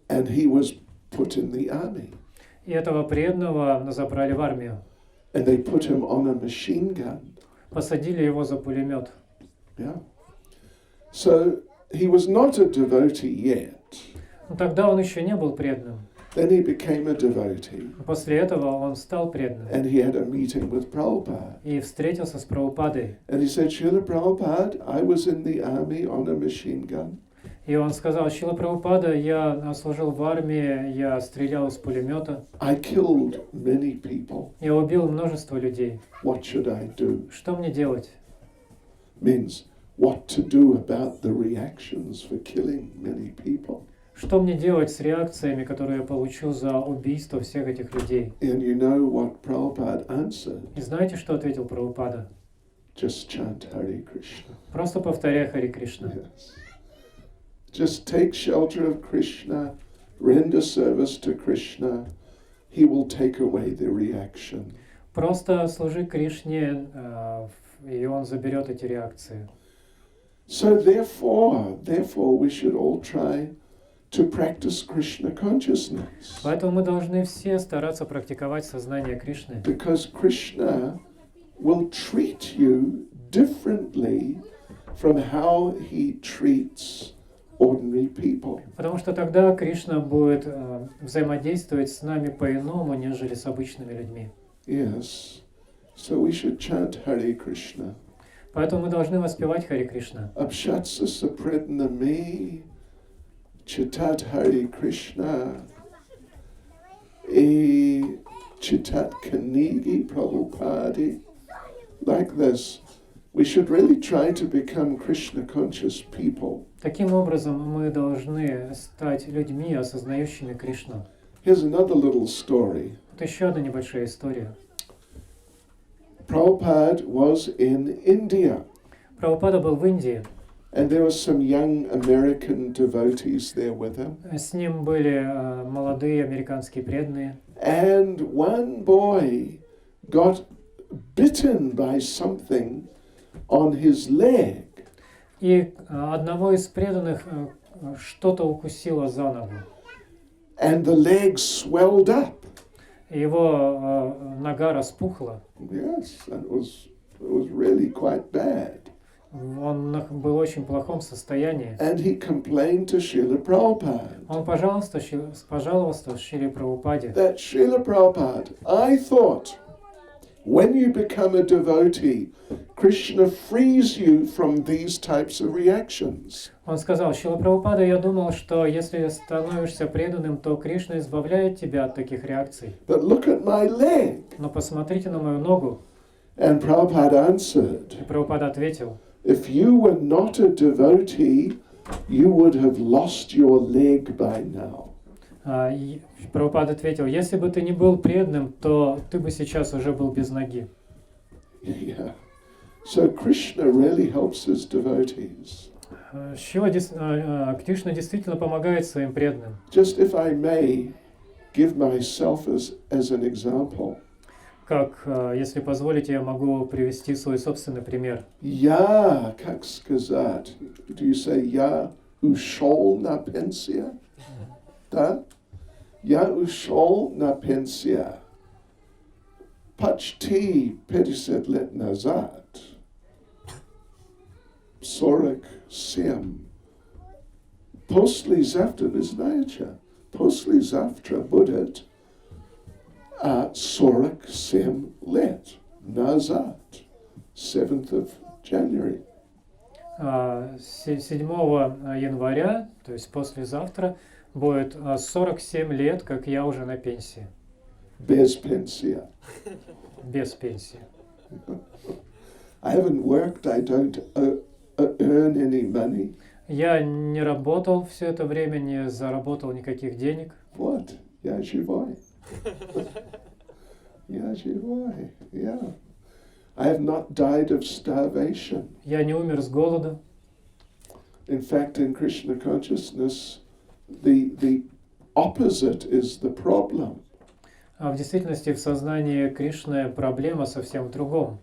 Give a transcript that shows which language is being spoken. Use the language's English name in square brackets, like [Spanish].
[English] And he was put in the army. [Russian] И этого преданного забрали в армию. [English] And they put him on a machine gun. [Russian] Посадили его за пулемет. [English] Yeah. So he was not a devotee yet. [Russian] Но тогда он еще не был преданным. [English] Then he became a devotee, [Russian] После этого он стал преданным [English] and he had a meeting with Prabhupada. [Russian] и встретился с Прабхупадой. [English] And he said, Srila Prabhupada, I was in the army on a machine gun. [Russian] И он сказал: Шрила Прабхупада, я служил в армии, я стрелял из пулемета, [English] I killed many people. [Russian] я убил множество людей. [English] What should I do? [Russian] Что мне делать? [English] Means what to do about the reactions for killing many people. [Russian] Что мне делать с реакциями, которые я получу за убийство всех этих людей? [English] And you know what Prabhupada answered? [Russian] И знаете, что ответил Прабхупада? [English] Just chant Hare Krishna. [Russian] Просто повторяй Хари Кришна. [English] Yes. Just take shelter of Krishna, render service to Krishna. He will take away the reaction. [Russian] Просто служи Кришне, и он заберет эти реакции. [English] So therefore we should all try to practice Krishna consciousness. [Russian] Поэтому мы должны все стараться практиковать сознание Кришны. [English] Because Krishna will treat you differently from how he treats ordinary people. [Russian] Потому что тогда Кришна будет взаимодействовать с нами по-иному, нежели с обычными людьми. [English] Yes. So we should chant Hare Krishna. [Russian] Поэтому мы должны воспевать Хари Кришна. Abshatsa saprednami chitat Hare Krishna e chitat kanigi prabhupadi. [English] Like this. We should really try to become Krishna conscious people. [Russian] Таким образом, мы должны стать людьми, осознающими Кришну. [English] Here's another little story. [Russian] Вот еще одна небольшая история. [English] Prabhupada was in India, [Russian] Прабхупада был в Индии. [English] and there were some young American devotees there with him. [Russian] С ним были молодые американские преданные. [English] And one boy got bitten by something on his leg. [Russian] И одного из преданных что-то укусило за ногу. [English] And the leg swelled up. [Russian] Его нога распухла. [English] Yes, and it was really quite bad. [Russian] Он был в очень плохом состоянии. [English] And he complained to Srila Prabhupada. [Russian] Он пожаловался Шриле Прабхупаде. [English] That Srila Prabhupada, I thought, when you become a devotee, Krishna frees you from these types of reactions. [Russian] Он сказал: Шрила Прабхупада, я думал, что если становишься преданным, то Кришна избавляет тебя от таких реакций. [English] But look at my leg. [Russian] Но посмотрите на мою ногу. [English] And Prabhupada answered, [Russian] И Прабхупада ответил: [English] if you were not a devotee, you would have lost your leg by now. [Russian] Прабхупада ответил: если бы ты не был преданным, то ты бы сейчас уже был без ноги. [English] Yeah. So Krishna really helps his devotees. [Russian] Кришна действительно помогает своим преданным. [English] Just if I may give myself as an example. [Russian] Как, если позволите, я могу привести свой собственный пример. Я, как сказать? [English] Do you say [Russian] я ушел на пенсию? Да? Я ушел на пенсию почти 50 лет назад. 47. Послезавтра, вы знаете, послезавтра будет 47 лет назад. [English] 7th of January. [Russian] 7 января, то есть послезавтра, будет 47 лет, как я уже на пенсии. Без пенсии. Без пенсии. [English] I haven't worked, I don't earn any money. [Russian] Я не работал все это время, не заработал никаких денег. Вот, я живой. Я живой, yeah. [English] I have not died of starvation. [Russian] Я не умер с голода. [English] In fact, in Krishna consciousness, the opposite is the problem. [Russian] А в действительности в сознании Кришны проблема совсем в другом.